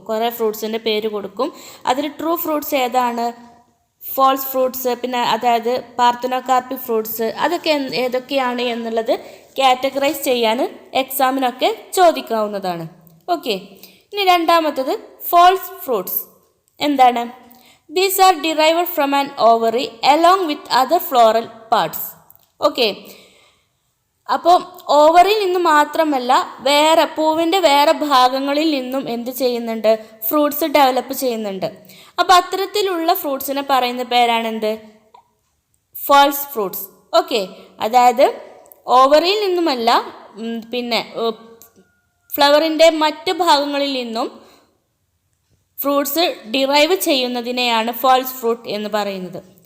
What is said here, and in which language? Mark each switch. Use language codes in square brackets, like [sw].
[ml] കുറേ ഫ്രൂട്ട്സിൻ്റെ പേര് കൊടുക്കും. അതിൽ ട്രൂ ഫ്രൂട്ട്സ് ഏതാണ്, ഫോൾസ് ഫ്രൂട്ട്സ്, പിന്നെ അതായത് പാർത്തനോകാർപ്പിക് ഫ്രൂട്ട്സ്, അതൊക്കെ ഏതൊക്കെയാണ് എന്നുള്ളത് കാറ്റഗറൈസ് ചെയ്യാൻ എക്സാമിനൊക്കെ ചോദിക്കാവുന്നതാണ്. ഓക്കെ, ഇനി രണ്ടാമത്തത് ഫോൾസ് ഫ്രൂട്ട്സ്. എന്താണ്? [en] These are derived from an ovary along with other floral parts. [ml] Okay, അപ്പോൾ ഓവറിൽ നിന്ന് മാത്രമല്ല വേറെ പൂവിൻ്റെ വേറെ ഭാഗങ്ങളിൽ നിന്നും എന്ത് ചെയ്യുന്നുണ്ട്? ഫ്രൂട്ട്സ് ഡെവലപ്പ് ചെയ്യുന്നുണ്ട്. അപ്പോൾ അത്തരത്തിലുള്ള ഫ്രൂട്ട്സിനെ പറയുന്ന പേരാണെന്ത്? False fruits. ഓക്കെ, അതായത് ഓവറിൽ നിന്നുമല്ല, പിന്നെ ഫ്ലവറിൻ്റെ മറ്റ് ഭാഗങ്ങളിൽ നിന്നും ഫ്രൂട്ട്സ് ഡിറൈവ് ചെയ്യുന്നതിനെയാണ് ഫോൾസ് ഫ്രൂട്ട് എന്ന് പറയുന്നത്.